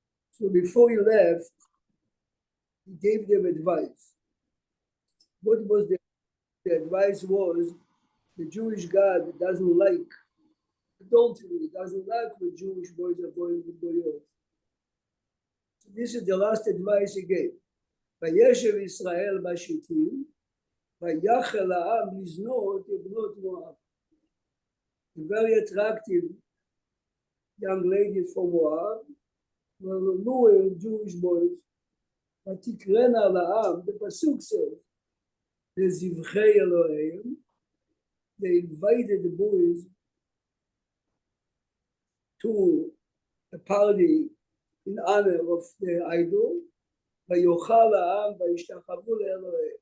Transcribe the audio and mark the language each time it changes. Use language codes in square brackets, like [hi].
[en] So before he left, he gave them advice. What was the advice was, the Jewish God doesn't like adultery, doesn't like when Jewish boys are going with boyot. So this is the last advice he gave. [he] וישב ישראל בשיטים, ויחל העם לזנות את בנות מואב. [en] A very attractive young lady from Moab were luring Jewish boys. [he] ותקראנה לעם, [en] the pasuk says, [he] לזבחי אלוהיהם, [en] they invited the boys to a party in honor of their idol, [he] ויאכל העם וישתחוו לאלוהיהם.